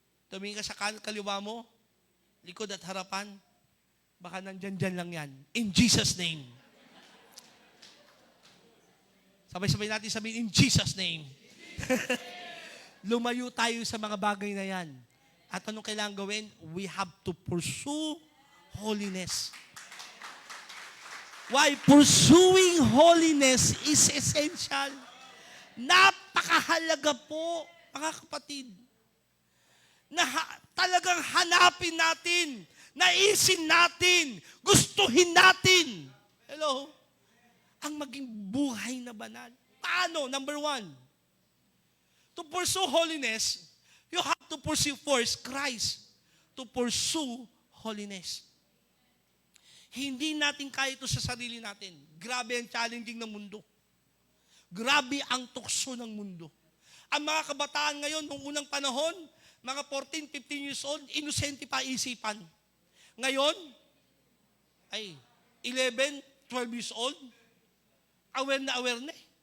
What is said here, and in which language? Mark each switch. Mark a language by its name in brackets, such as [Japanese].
[Filipino] Tumingin ka sa kaliwa mo, likod at harapan, baka nandyan lang yan. In Jesus' name. Sabay-sabay natin sabihin, in Jesus' name. Lumayo tayo sa mga bagay na yan. At anong kailangan gawin? [English] We have to pursue holiness. Why? Pursuing holiness is essential. [Filipino] Napakahalaga po, mga kapatid, na talagang hanapin natin, naisin natin, gustuhin natin. Hello? Ang maging buhay na banal. Paano? [English] Number 1, to pursue holiness, you have to pursue first Christ. To pursue holiness. [Filipino] Hindi natin kaya ito sa sarili natin. Grabe ang challenging ng mundo. Grabe ang tukso ng mundo. Ang mga kabataan ngayon, nung unang panahon, mga 14, 15 years old, inosente pa isipan. Ngayon, ay 11, 12 years old, aware na eh.